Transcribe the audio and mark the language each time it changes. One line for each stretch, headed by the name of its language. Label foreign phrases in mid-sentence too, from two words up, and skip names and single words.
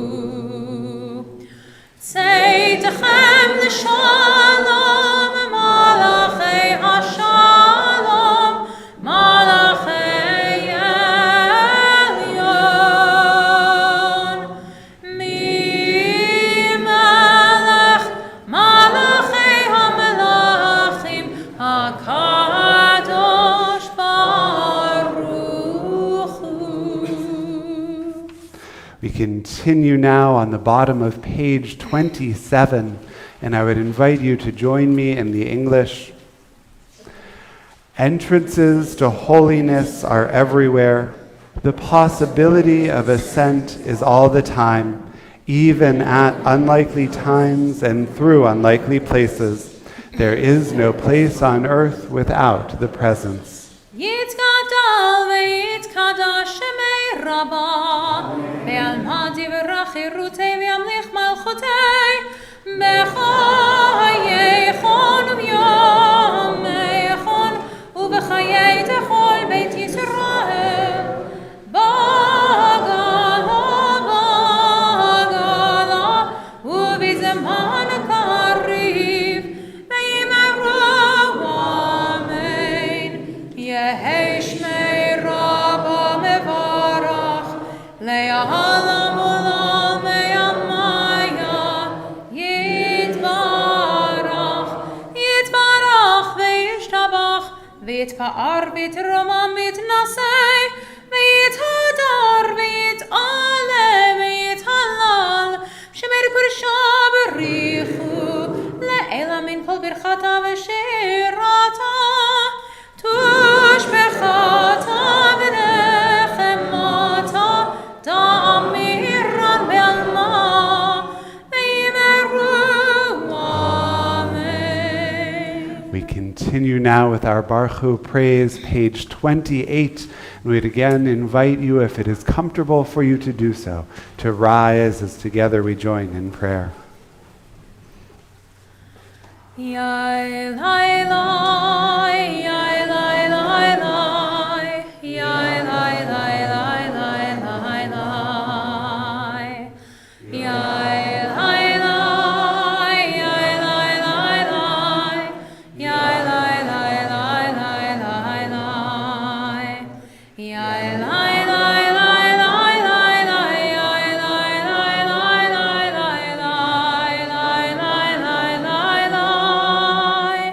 Hebrew: צאתכם לשלום, מלאכי השלום, מלאכי עליון. מי מלך, מלאכי המלכים, הקדוש ברוך הוא.
English: We continue now on the bottom of page 27, and I would invite you to join me in the English. Entrances to holiness are everywhere. The possibility of ascent is all the time, even at unlikely times and through unlikely places. There is no place on earth without the presence.
Aramaic: יתגדל ויתקדש שמיה רבא, בעלמא די ברא כרעותיה וימליך מלכותיה, בחייכון וביומיכון, ובחיי דכל בית ישראל. בעגלא, בעגלא, ובזמן קריב, ואמרו אמן. יהא שמיה רבא מברך, לעלם ולעלמי עלמיא, יתברך, יתברך וישתבח, ויתפאר ויתרומם ויתנשא, ויתהדר ויתעלה ויתהלל, שמיה דקודשא בריך הוא, לעלא מן כל ברכתא ושירתא, תשבחתא ונחמתא, דאמירן בעלמא, ואמרו אמן.
English: We continue now with our
Hebrew: ברוך הוא
English: praise, page 28. And we'd again invite you, if it is comfortable for you to do so, to rise as together we join in prayer. Yai lai lai, yai lai lai lai, yai lai lai lai lai lai lai, yai lai lai, yai lai lai lai, yai lai lai lai lai lai lai, yai lai lai lai lai lai lai, yai lai lai lai lai lai lai lai lai lai lai lai.